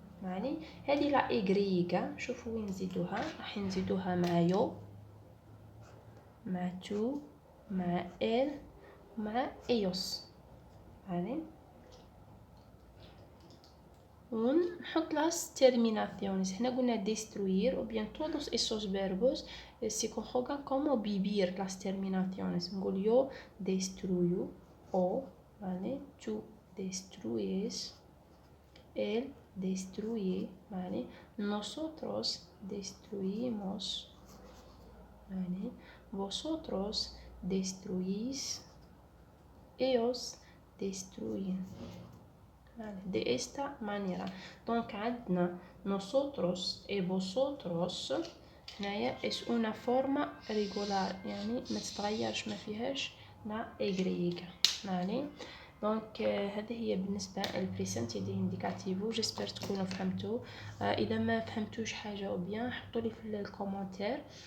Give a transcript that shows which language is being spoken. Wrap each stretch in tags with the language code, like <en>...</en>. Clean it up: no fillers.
<ar>يعني هذه لا اغريغا شوفوا وين نزيدوها راح نزيدوها مع يو مع تو مع ال مع ايوس يعني ونحط</ar> <es>las terminaciones.</es> <ar>هنا قلنا</ar> <es>destruir ou bien todos esos verbos se conjugan como vivir las terminaciones. نقول yo destruyo o vale tú destruyes él destruye vale nosotros destruimos vale vosotros destruís ellos destruyen de esta manera.</es> <ar>Donc عندنا nosotros y vosotros هنايا</ar> <es>es una forma regular</es> <ar>يعني ما تتغيرش ما فيهاش لا y يعني دونك هذه هي بالنسبه للبريسنت دي انديكاتيفو. جيسبر تكونوا فهمتوا. اذا ما فهمتوش حاجه او بيان حطوا لي في الكومونتير.</ar>